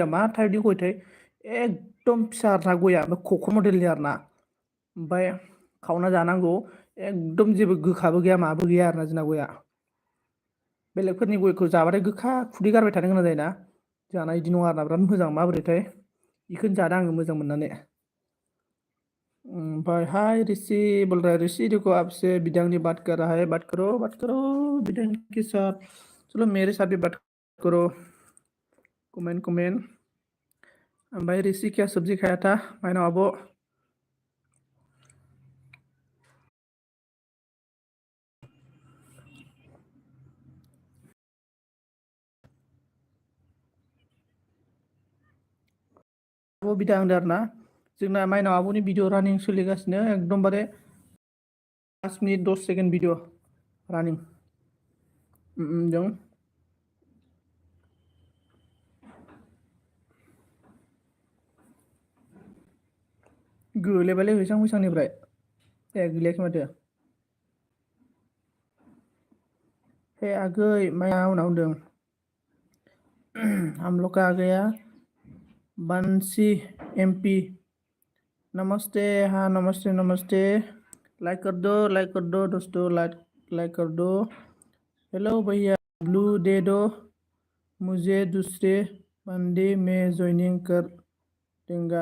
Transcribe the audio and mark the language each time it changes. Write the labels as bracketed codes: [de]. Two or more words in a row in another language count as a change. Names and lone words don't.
[brx] मा टाइपनि गयथाय एकदम फिसा आरोना गया ओमफ्राय क'क मडेलनि आरोना ओमफ्राय खावना जानांगौ एकदम जेबो गोखाबो गैया माबो गैया आरोना जोंना गया बेलेगफोरनि गयखौ जाबाथाय गोखा खुदै गारबाय थानो गोनां जायोना जाना इदि नङा आरोना बिराद मोजां माबोरैथाय बेखौनो जादों आङो मोजां मोननानै ओमफ्राय [hi] हाय ऋषि बोल रहा है ऋषि देखो आपसे बिदांनि बात कर रहा है बात करो बिदांग के साथ चलो मेरे साथ भी बात करो कमेंट [brx] ओमफ्राय [hi] ऋषि क्या सब्जी खाया था [brx] माइनाव आब' आब' बिदा होनदों आरो ना जोंना माइनाव आब'नि भिडिअ रानिं सोलिगासिनो एकदमबारे 5 मिनिट 10 सेकेन्ड भिडिअ रानिं जों गोलैबायलै हैसां मैसांनिफ्राय गोलैयाखै माथो आगै माया उनाव होनदों [hi] हम लोग का आ गया बंसी MP। नमस्ते, हाँ नमस्ते नमस्ते। लाइक कर दो दोस्तों, लाइक कर दो। हेलो भैया, ब्लू दे दो मुझे दूसरे बंदे में ज्वाइनिंग कर देंगे।